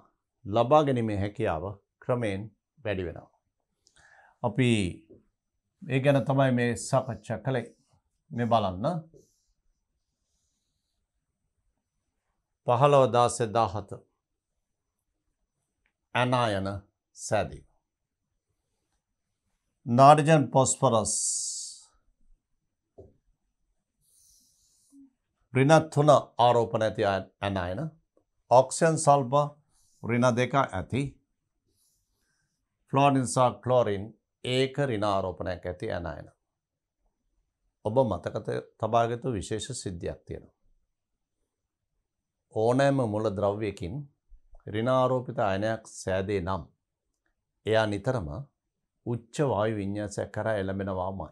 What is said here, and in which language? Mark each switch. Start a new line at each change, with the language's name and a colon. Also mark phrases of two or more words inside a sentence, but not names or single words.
Sinhala: ලබා ගැනීමේ හැකියාව ක්‍රමයෙන් වැඩි වෙනවා. අපි ඒ ගැන තමයි මේ සාකච්ඡා කළේ. මේ බලන්න 15 16 17 අනායන සෑදීම නයිට්‍රජන් පොස්පරස් ඍණ 3 ආරෝපණ ඇති අනායන ඔක්සිජන් සල්ෆර් ඍණ 2 ඇති फ्लोरीन සහ ක්ලෝරින් ඒක ඍණ ආරෝපණයක් ඇති අනායන. ඔබ මතක තබාගත විශේෂ සිද්ධියක් තියෙනවා. ඕනෑම මුල ද්‍රව්‍යකින් ඍණ ආරෝපිත අයනයක් සෑදේ නම් එයා නිතරම උච්ච වායු වින්‍යාසයක් කරා එළඹෙනවාමයි.